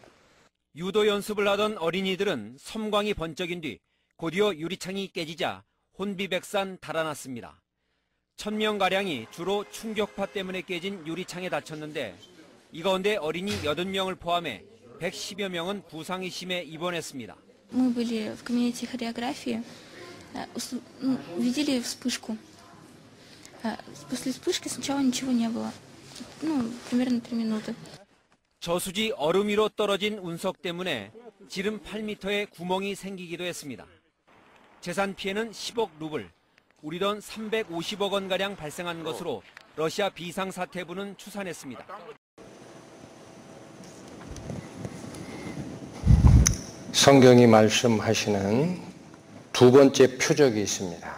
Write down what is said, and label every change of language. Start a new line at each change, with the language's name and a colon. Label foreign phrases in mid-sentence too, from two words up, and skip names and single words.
Korean: 유도 연습을 하던 어린이들은 섬광이 번쩍인 뒤 곧이어 유리창이 깨지자 혼비백산 달아났습니다. 1,000명가량이 주로 충격파 때문에 깨진 유리창에 다쳤는데 이 가운데 어린이 80명을 포함해 110여 명은 부상이 심해 입원했습니다.
Russian: Мы были в кабинете хореографии, увидели вспышку. После вспышки сначала ничего не было. Примерно 3 минуты.
Korean: 저수지 얼음 위로 떨어진 운석 때문에 지름 8m의 구멍이 생기기도 했습니다. 재산 피해는 10억 루블, 우리 돈 350억 원가량 발생한 것으로 러시아 비상사태부는 추산했습니다. 성경이 말씀하시는 두 번째 표적이 있습니다.